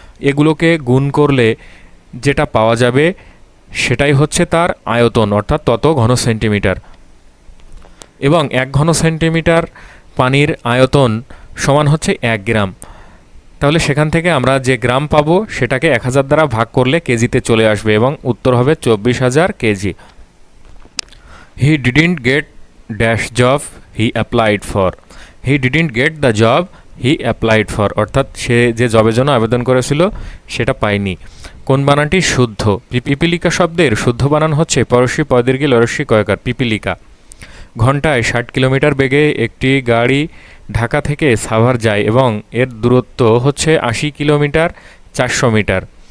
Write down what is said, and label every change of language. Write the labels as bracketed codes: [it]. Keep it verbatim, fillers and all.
[bn] এগুলোকে গুণ করলে যেটা পাওয়া যাবে সেটাই হচ্ছে তার আয়তন অর্থাৎ তত ঘন সেন্টিমিটার। এবং এক ঘন সেন্টিমিটার পানির আয়তন সমান হচ্ছে এক গ্রাম। তাহলে সেখান থেকে আমরা যে গ্রাম পাবো সেটাকে এক হাজার দ্বারা ভাগ করলে কেজিতে চলে আসবে এবং উত্তর হবে চব্বিশ হাজার KG. [en] He didn't get dash job he applied for. He didn't get the job he applied for. [bn] অর্থাৎ সে যে জবের জন্য আবেদন করেছিল সেটা পায়নি। কোন বানানটি শুদ্ধ? পিপিলিকা শব্দের শুদ্ধ বানান হচ্ছে পরশী পদীর্ঘী লরস্বী কয়কার পিপিলিকা। ঘন্টায় ষাট কিলোমিটার বেগে একটি গাড়ি ঢাকা থেকে সাভার যায় এবং এর দূরত্ব হচ্ছে আশি কিলোমিটার চারশো মিটার।